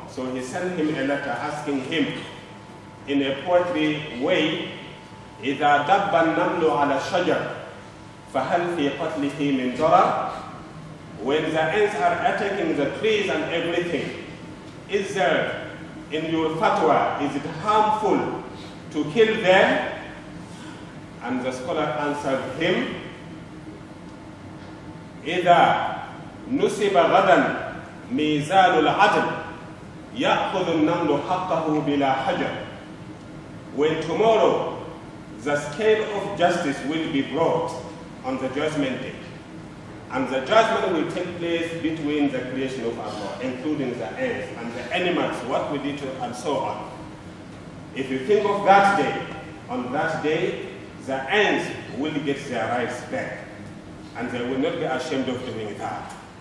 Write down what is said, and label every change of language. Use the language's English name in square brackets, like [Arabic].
[English] So he sent him a letter asking him in a poetry way, [Arabic] إذا دب النمل على الشجر فهل في قتله من ضرر? [English] When the ants are attacking the trees and everything, is there in your fatwa, is it harmful to kill them? And the scholar answered him, [Arabic] إذا نسب غدا ميزان العدل يأخذ النمل حقه بلا حجر. [English] When tomorrow the scale of justice will be brought on the judgment day, and the judgment will take place between the creation of Allah, including the ants and the animals, what we did to, and so on. If you think of that day, on that day, the ants will get their rights back, and they will not be ashamed of doing that.